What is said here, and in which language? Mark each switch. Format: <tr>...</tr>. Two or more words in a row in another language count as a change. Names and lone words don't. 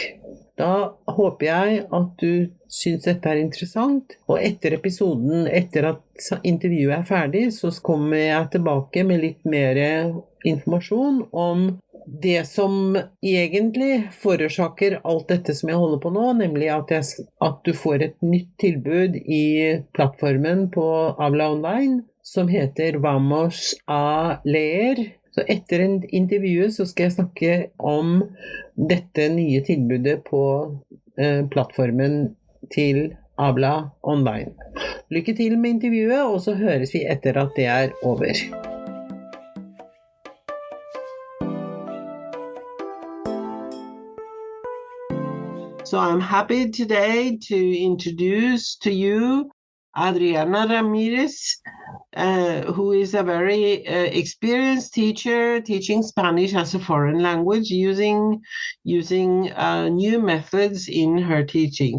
<no>Da håper jeg at du synes dette er interessant, og etter at intervjuet er ferdig, så kommer jeg tilbake med litt mer informasjon om det som egentlig forårsaker alt dette som jeg holder på nå, nemlig at du får et nytt tilbud i plattformen på Habla Online, som heter Vamos a leer. Så etter intervjuet så skal jeg snakke om dette nye tilbudet på plattformen til Habla Online. Lykke til med intervjuet, og så høres vi etter at det er over.</no> <en>So I'm happy today to introduce to you Adriana Ramirez, who is a very experienced teacher teaching Spanish as a foreign language using new methods in her teaching.</en>